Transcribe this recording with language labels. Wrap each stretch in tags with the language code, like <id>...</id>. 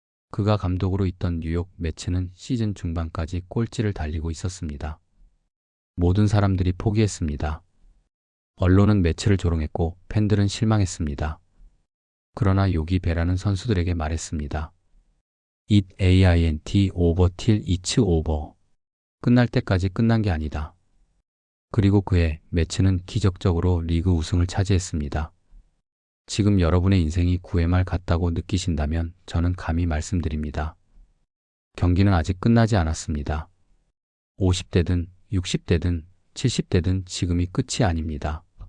<ko>그가 감독으로 있던 뉴욕 매츠는 시즌 중반까지 꼴찌를 달리고 있었습니다. 모든 사람들이 포기했습니다. 언론은 매치를 조롱했고 팬들은 실망했습니다. 그러나 요기 베라는 선수들에게 말했습니다.</ko> <en>It ain't over till it's over.</en> <ko>끝날 때까지 끝난 게 아니다. 그리고 그해 매치는 기적적으로 리그 우승을 차지했습니다. 지금 여러분의 인생이 9회 말 같다고 느끼신다면 저는 감히 말씀드립니다. 경기는 아직 끝나지 않았습니다. 50대든 60대든 70대든 지금이 끝이 아닙니다.</ko>